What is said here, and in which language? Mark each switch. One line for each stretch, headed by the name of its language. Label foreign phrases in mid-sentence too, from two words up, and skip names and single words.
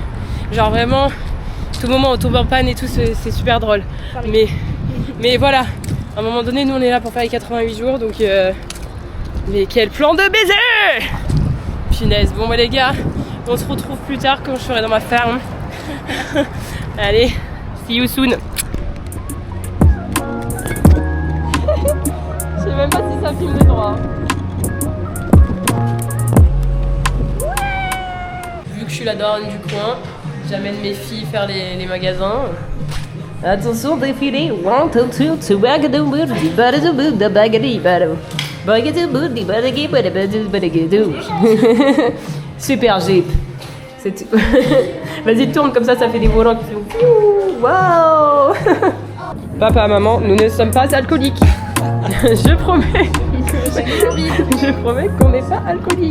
French: Genre vraiment, tout le moment on tombe en panne et tout, c'est super drôle. Mais voilà, à un moment donné, nous on est là pour faire les 88 jours, donc mais quel plan de baiser! Punaise, bon bah les gars, on se retrouve plus tard quand je serai dans ma ferme. Allez,
English: see you soon.
French: Je sais même pas si ça filme de droit. Vu que je suis la daronne du coin, j'amène mes filles faire les magasins. Attention, défilé. 1, 2, 3, 2, bagadou, boudi, badou, boudi, bagadi, badou. Bagadou, boudi, badagi, badou, bagadou. Super Jeep. Vas-y, tourne comme ça fait des volants qui font. Waouh. Papa, maman, nous ne sommes pas alcooliques. Je promets. Je promets qu'on n'est pas alcoolique.